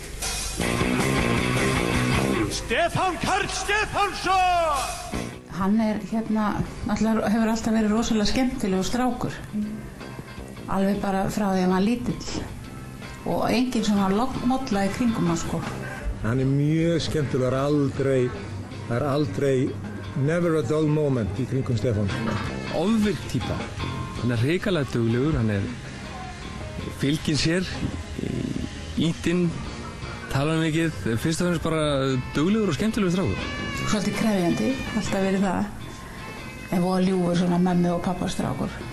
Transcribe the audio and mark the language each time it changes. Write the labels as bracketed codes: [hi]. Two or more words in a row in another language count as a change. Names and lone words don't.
[is] Stefán Karl Stefánsson! Hann náttúrulega hefur alltaf verið rosalega skemmtilegur strákur. Alveg bara frá því að hann var lítill. Og engin svona molla í kringum hann, sko. Hann mjög skemmtilegur, það er aldrei, [en] never a dull moment [is] í kringum Stefán. Ofvirk týpa. Hann er hrikalega duglegur, hann fylgir sér, ítinn, talar mikið, fyrst og fremst bara duglegur og skemmtilegur strákur. Svolítið krefjandi, alltaf verið það. En voða ljúfur svona mömmu og pappa strákur.